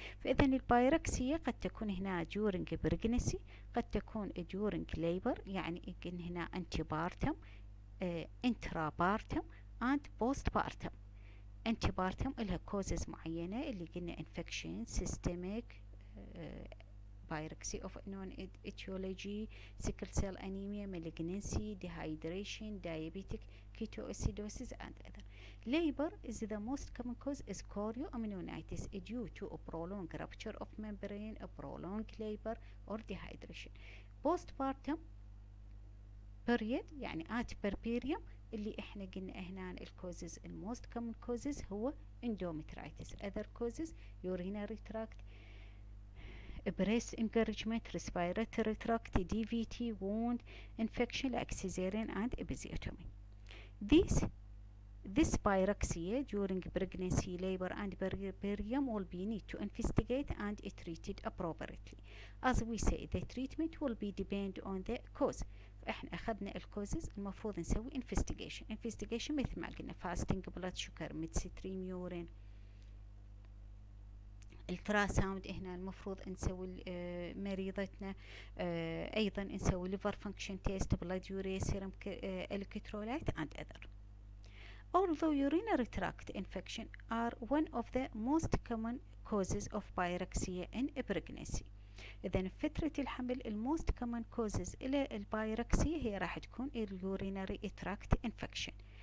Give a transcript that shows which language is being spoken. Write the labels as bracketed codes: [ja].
[ar] فإذا البايركسيا قد تكون هنا during pregnancy، قد تكون during labor يعني يكون هنا antepartum، intrapartum and postpartum. [en] antepartum لها causes [ar] معينة اللي قلنا [en] infection, systemic pyrexia of known etiology, sickle cell anemia, malignancy, dehydration, diabetic ketoacidosis and other. Labor is the most common cause is chorioamnionitis due to a prolonged rupture of membrane, a prolonged labor or dehydration. [ar] Postpartum period يعني at puerperium اللي احنا قلنا هنا الكوزز الموست common causes هو endometritis. [en] other causes urinary tract, breast engorgement, respiratory tract, DVT, wound infection like cesarean and episiotomy. This pyrexia during pregnancy, labor and puerperium will be need to investigate and treated appropriately. As we say, the treatment will be depend on the cause. [ar] فاحنا اخذنا الكوزز المفروض نسوي investigation مثل ما قلنا fasting blood sugar, midstream urine, التراساوند. هنا المفروض نسوي مريضتنا ايضا نسوي [en] liver function test, blood urea, serum electrolyte and other. Although urinary tract infection are one of the most common causes of pyrexia in pregnancy. [ar] إذا فترة الحمل الموست common causes إلى البايركسيا هي راح تكون urinary tract infection.